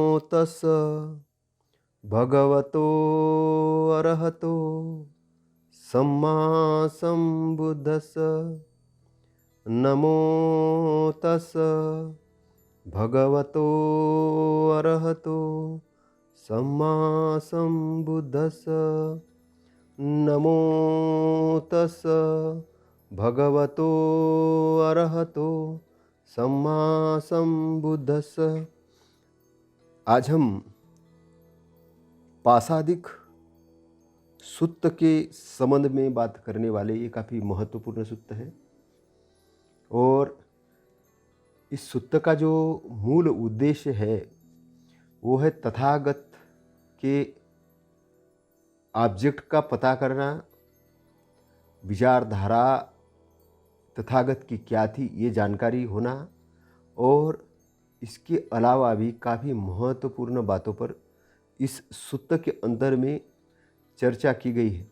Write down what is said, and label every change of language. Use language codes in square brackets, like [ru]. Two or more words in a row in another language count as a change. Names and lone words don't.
[pi] तस् भगवतो अरहतो सम्मा सम्बुद्धस् नमो तस् भगवतो अरहतो सम्मा सम्बुद्धस् नमो तस् भगवतो अरहतो सम्मा सम्बुद्धस्। [hi] आज हम पासादिक सूत्र के संबंध में बात करने वाले, ये काफ़ी महत्वपूर्ण सूत्र है और इस सूत्र का जो मूल उद्देश्य है वो है तथागत के ऑब्जेक्ट का पता करना, विचारधारा तथागत की क्या थी ये जानकारी होना और इसके अलावा भी काफ़ी महत्वपूर्ण बातों पर इस सूत्र के अंदर में चर्चा की गई है।